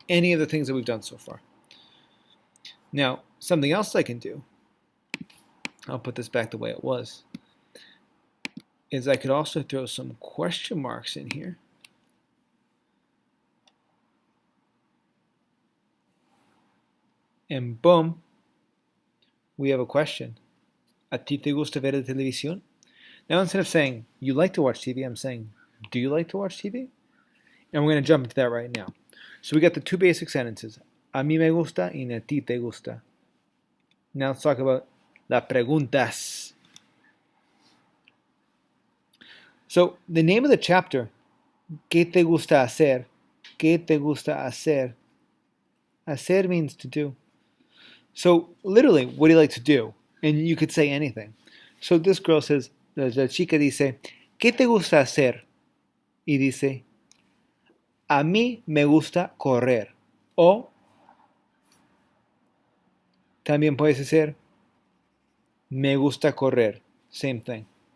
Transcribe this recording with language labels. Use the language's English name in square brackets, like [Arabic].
[English] Any of the things that we've done so far. Now, something else I can do, I'll put this back the way it was, is I could also throw some question marks in here. And boom, we have a question. [Spanish] ¿A ti te gusta ver la televisión? [English] Now instead of saying, you like to watch TV, I'm saying, do you like to watch TV? And we're going to jump into that right now. So we got the two basic sentences. [Spanish] A mí me gusta y a ti te gusta. [English] Now let's talk about [Spanish] las preguntas. [English] So the name of the chapter, [Spanish] ¿qué te gusta hacer? ¿Qué te gusta hacer? Hacer [English] means to do. So literally, what do you like to do? And you could say anything. So this girl says, [Spanish] la chica dice, ¿qué te gusta hacer? Y dice, a mí me gusta correr. O también puedes decir, me gusta correr. [English] Same thing.